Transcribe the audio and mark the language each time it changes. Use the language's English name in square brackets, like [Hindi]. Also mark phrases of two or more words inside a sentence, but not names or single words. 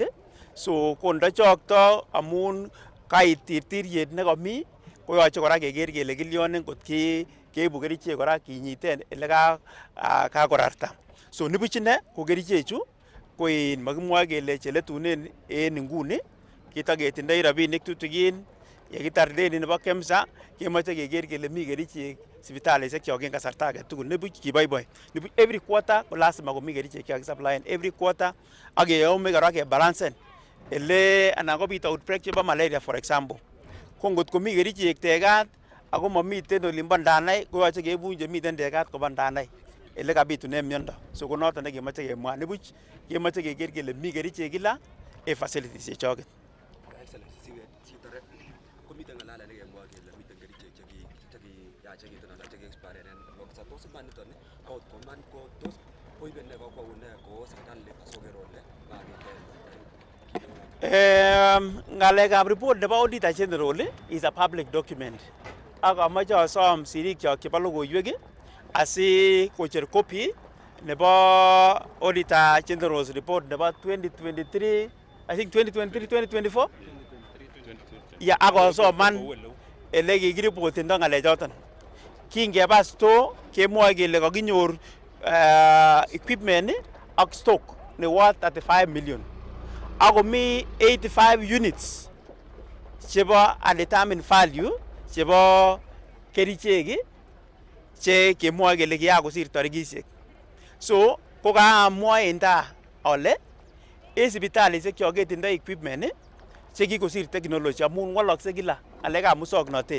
[Kalenjin] So ko ndachokto amun kait tirtiriet nekomi koyoche kora keker kele kilyonen kot keibu kerichek kora kinyiten ele kakorarta. So nibuch ine ko kerichechu ko makimwoe kele cheletunen en inguni, kitaketindoi rabinik tutigin yekitar deni nebo KEMSA kemoche keker kele mi kerichek sipitalishek kyok en kasarta age tugul. Nibuch kiboiboi. Nibuch [English] every quarter [Kalenjin] ko lazima komi kerichek chekakisupply [English] every quarter [Kalenjin] ak keyome kora kebalancen ele anan kobit outbreak chebo malaria [English] for example. [Kalenjin] Ko ngot komi kerichek tegat ako mamiten olimbo ndanai koyoche keibun chemiten tegat koba ndanai ele kabitunen miondo. So ko noton nekemoche kemwa. Nibuch kemoche keker kele mi kerichek kila en facilities chechoget. Komiten ng'alalet nekemwoe kele miten kerichek chekiyachekitun anan chekiexpiren en Longisa. Tos iman niton akot koman ko tos koibe ne kokwounet kowo sipitali asoker ole makiten. Ngalekab report nebo Auditor General [English] is a public document. [Kalenjin] Ak amache asom sirik kyok chebo logoiwek asi kocher copy nebo Auditor General's report nebo 2023, [English] I think 2023-2024. [Kalenjin] Ya akosoman ele kikiripotendo ngalechoton. Kingeba store kemwoe kele kakinyor equipment ak stock ne [English] worth 35 million. [Kalenjin] Ako mi 85 units chebo [English] undetermined value [Kalenjin] chebo kerichek che kemwoe kele kiyakosir tarikishek. So ko kaamwoe enta ole en sipitalishek kyok ketindoi equipment che kikosir technology amun walakse kila ngalekab musoknotet.